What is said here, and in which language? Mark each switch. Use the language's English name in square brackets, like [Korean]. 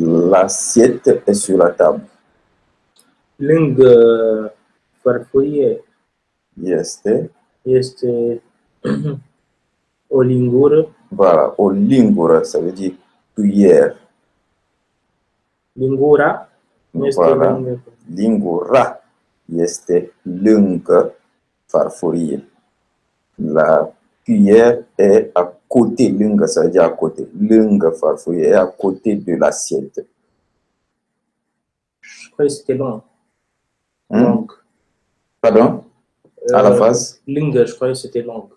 [French] L'assiette est sur la table. [Romanian] Lângă farfurie este o lingură. [French] Voilà, [Romanian] o lingură, [French] ça veut dire cuillère. [Romanian] Lingura este [French] voilà. [Romanian] lângă. Lingura este lângă farfurie. [French] La cuillère est à côté, lângă, ça veut dire à côté. [Romanian] Lângă farfurie [French] est à côté de l'assiette. Je crois que c'était long. Long. Pardon? À la phrase? Lângă, je crois que c'était long.